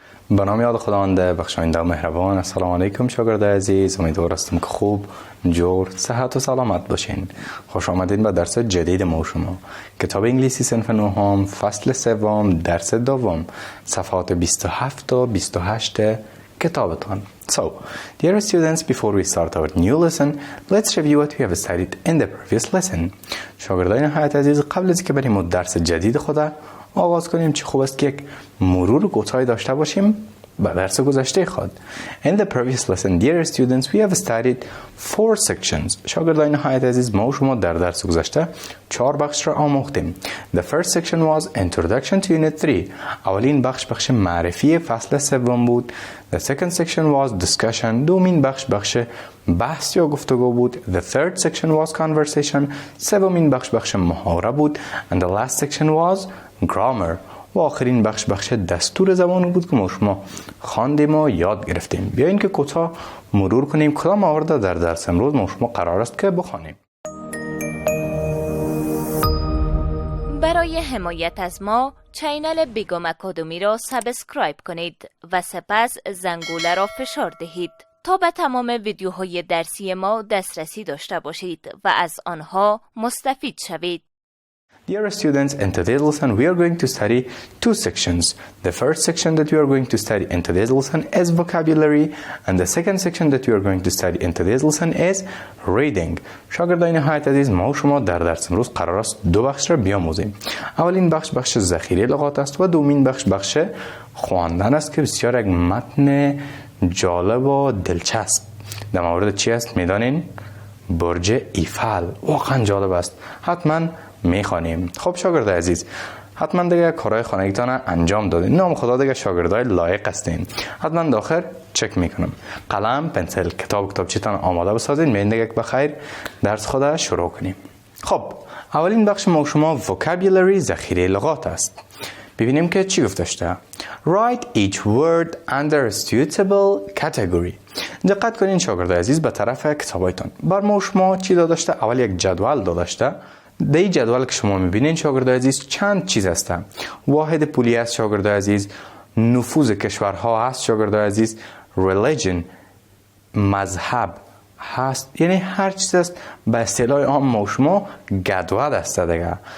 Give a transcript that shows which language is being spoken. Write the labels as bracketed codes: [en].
[fa] نام یاد خداوند بخشاینده و مهربان. السلام علیکم شاگردان عزیز، امیدوار هستم که خوب، جور، صحت و سلامت باشین. خوش آمدین به درس جدید ما شما. کتاب انگلیسی صنف نهم، فصل سوم، درس دوم، صفحات 27 تا 28 کتابتان. [en] So, dear students, before we start our new lesson, let's review what we have studied in the previous lesson. [fa] شاگردان نهایت عزیز، قبل از اینکه بریم درس جدید خود آغاز کنیم، چه خوب است که یک مرور کوتاهی داشته باشیم به درس گذشته خود. [en] In the previous lesson, dear students, we have studied 4 sections. [fa] شاگردان نهایت عزیز، ما و شما در درس گذشته 4 بخش را آموختیم. [en] The first section was Introduction to Unit 3. [fa] اولین بخش معرفی فصل سوم بود. [en] The second section was Discussion. [fa] دومین بخش بحث یا گفتگو بود. [en] The third section was Conversation. [fa] سومین بخش محاوره بود. [en] And the last section was Grammar. [fa] و آخرین بخش دستور زبان بود که ما شما خواندیم و یاد گرفتیم. بیاین که کوتاه مرور کنیم کدام موارد در درس امروز ما شما قرار است که بخوانیم. برای حمایت از ما چینل بیگم آکادمی را سابسکرایب کنید و سپس زنگوله را فشار دهید تا به تمام ویدیوهای درسی ما دسترسی داشته باشید و از آنها مستفید شوید. [en] Dear students, in today's lesson we are going to study 2 sections. The first section that we are going to study in today's lesson is vocabulary, and the second section that we are going to study in today's lesson is reading. [fa] شاگردان نهایت عزیز، ما و شما در درس امروز قرار است 2 بخش را بیاموزیم. اولین بخش ذخیره لغات است و دومین بخش خواندن است که بسیار یک متن جالب و دلچسب. در مورد چی است میدانین؟ برج ایفل. واقعا جالب است. حتما میخوانیم. خب شاگردای عزیز، حتما دیگه کارهای خانگیتان انجام دادین. نام خدا دیگه شاگردای لایق هستین. حتما داخل چک میکنم. قلم، پنسل، کتابچه‌تان آماده بسازین. می‌بینید یک بخیر درس خود شروع کنیم. خب اولین بخش ما شما vocabulary ذخیره لغات است. ببینیم که چی گفته شده. [en] Write each word under a suitable category. [fa] دقت کنین شاگردای عزیز به طرف کتابایتان. بر ما شما چی داده شده؟ اول یک جدول داده شده. در این جدول که شما میبینین شاگردای عزیز چند چیز هستن. واحد پولی است شاگردای عزیز، نفوذ کشورها هست شاگردای عزیز، religion مذهب هست، یعنی هر چیز است به اصطلاح عام ما شما جدول است دیگه.